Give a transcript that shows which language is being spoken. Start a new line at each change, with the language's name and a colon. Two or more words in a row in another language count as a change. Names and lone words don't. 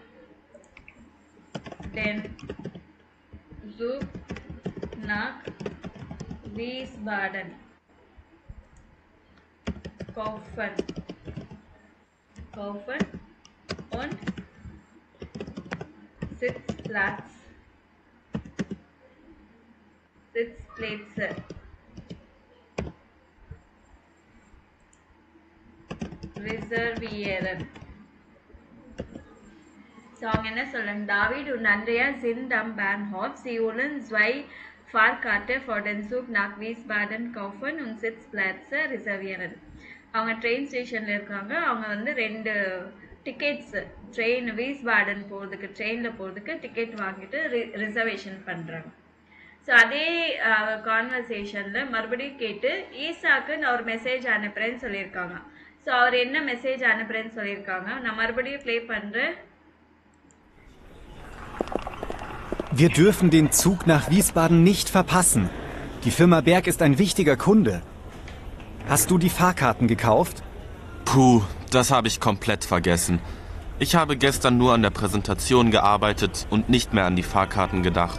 German: den Zug nach Wiesbaden kaufen und Sitzplätze reservieren.
Tamil: So அவங்க என்ன சொல்றாங்க?
German: David und Andrea sind am Bahnhof. Sie wollen 2 Fahrkarte für den Zug nach Wiesbaden kaufen und Sitzplätze reservieren.
Tamil: அவங்க ட்ரெயின் ஸ்டேஷன்ல இருக்காங்க. அவங்க வந்து 2
English: tickets train
Tamil: வீஸ்பாடன் போகிறதுக்கு, ட்ரெயினில் போகிறதுக்கு டிக்கெட் வாங்கிட்டு ரிசர்வேஷன் பண்ணுறாங்க. ஸோ அதே கான்வர்சேஷனில் மறுபடியும் கேட்டு ஈசாக்கு நான் ஒரு மெசேஜ் அனுப்புகிறேன்னு சொல்லியிருக்காங்க. ஸோ அவர் என்ன மெசேஜ் அனுப்புகிறேன்னு சொல்லியிருக்காங்க, நான் மறுபடியும் ப்ளே பண்ணுறேன்.
German: Wir dürfen den Zug nach Wiesbaden nicht verpassen. Die Firma Berg ist ein wichtiger Kunde. Hast du die Fahrkarten gekauft? Puh, das habe ich komplett vergessen. Ich habe gestern nur an der Präsentation gearbeitet und nicht mehr an die Fahrkarten gedacht.